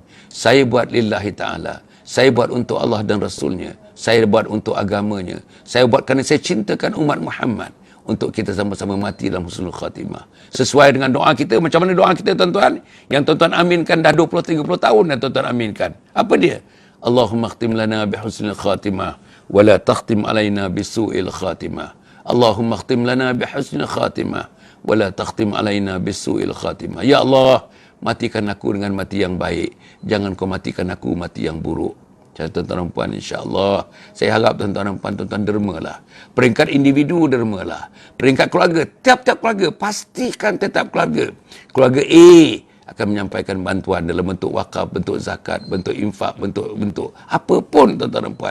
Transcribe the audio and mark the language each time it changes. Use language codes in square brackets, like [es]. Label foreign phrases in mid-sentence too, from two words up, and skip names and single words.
[ms] Saya buat [ar] لله تعالى. [ms] Saya buat untuk Allah dan Rasulnya. Saya buat untuk agamanya. Saya buat kerana saya cintakan umat Muhammad. Untuk kita sama-sama mati dalam [ar] حسن الخاتمة. [ms] Sesuai dengan doa kita. Macam mana doa kita, tuan-tuan? Yang tuan-tuan aminkan dah 20-30 tahun yang tuan-tuan aminkan. Apa dia? [ar] اللهم اختم لنا بحسن الخاتمة ولا تختم علينا بسوء الخاتمة. اللهم اختم لنا بحسن الخاتمة ولا تختم علينا بسوء الخاتمة. [ms] Ya Allah, matikan aku dengan mati yang baik. Jangan kau matikan aku mati yang buruk. Tuan-tuan dan puan, insya-Allah saya harap tuan-tuan dan puan, tuan-tuan dermalah. Peringkat individu dermalah. Peringkat keluarga, tiap-tiap keluarga pastikan tetap keluarga. Keluarga A akan menyampaikan bantuan dalam bentuk wakaf, bentuk zakat, bentuk infak, bentuk apa pun, tuan-tuan dan puan.